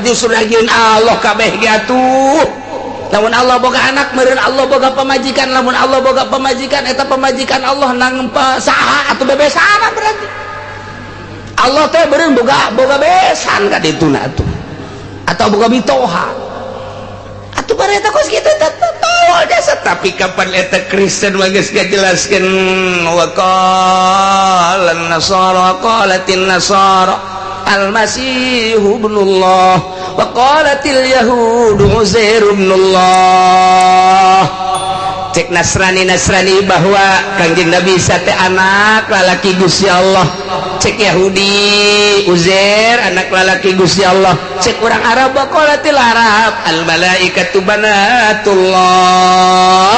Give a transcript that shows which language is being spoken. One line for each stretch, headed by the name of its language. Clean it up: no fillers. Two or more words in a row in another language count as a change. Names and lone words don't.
Sundanese: Justru nangieun Allah kabeh ge atuh. Lamun Allah boga anak meureun Allah boga pamajikan, lamun Allah boga pamajikan eta pamajikan Allah nang saha atuh bebesanan berarti. Allah teh beureun boga besan ka dituna atuh. Atau boga mitoha. Atuh bareta kos kitu teu jasa tapi kapan eta Kristen geus ngajelaskeun
Arabic: وقال النصارى قالت النصارى المسيح ابن الله وقالت اليهود عزير ابن الله.
Sundanese: Cek Nasrani bahwa Kangjeng Nabi Isa teh anak lalaki Gusti Allah. Cek Yahudi Uzair anak lalaki Gusti Allah. Cek orang Arab
Arabic: قالت العرب الملائكة بنات الله.